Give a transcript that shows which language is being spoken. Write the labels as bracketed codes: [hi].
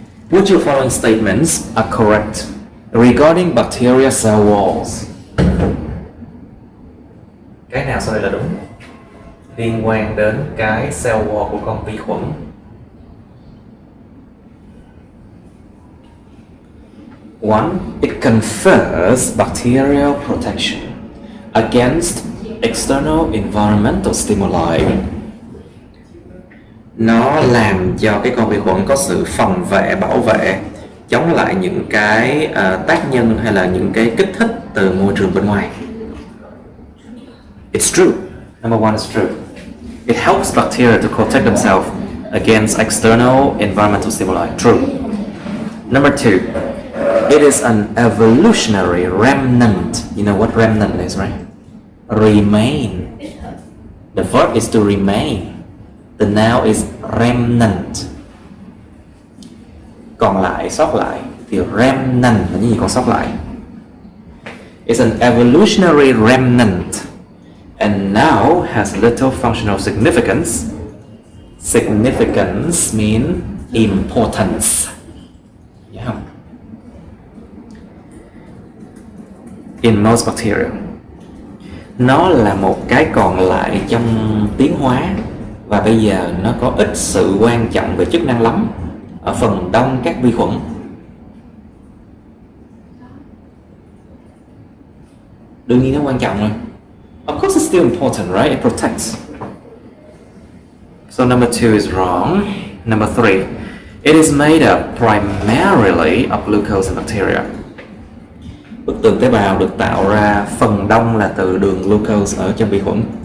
[en] Which of the following statements are correct regarding bacteria cell walls? [vi] Cái nào sau đây là đúng liên quan đến cái cell wall của con vi khuẩn? [en] One, it confers bacterial protection against external environmental stimuli. [vi] Nó làm cho cái con vi khuẩn có sự phòng vệ, bảo vệ chống lại những cái tác nhân hay là những cái kích thích từ môi trường bên ngoài. [en] It's true. Number one is true. It helps bacteria to protect themselves against external environmental stimuli. True. Number two, it is an evolutionary remnant. You know what remnant is, right? Remain. The verb is to remain. The noun is remnant. [vi] Còn lại, sót lại. Thì remnant là những gì còn sót lại. [en] It's an evolutionary remnant and now has little functional significance. Significance means importance. [vi] Nhớ không? [en] In most bacteria. [vi] Nó là một cái còn lại trong tiến hóa và bây giờ nó có ít sự quan trọng về chức năng lắm ở phần đông các vi khuẩn. Đương nhiên nó quan trọng rồi. [en] Of course it's still important, right? It protects. So number 2 is wrong. Number 3, it is made up primarily of glucose and bacteria. [vi] Bức tường tế bào được tạo ra phần đông là từ đường glucose ở trong vi khuẩn.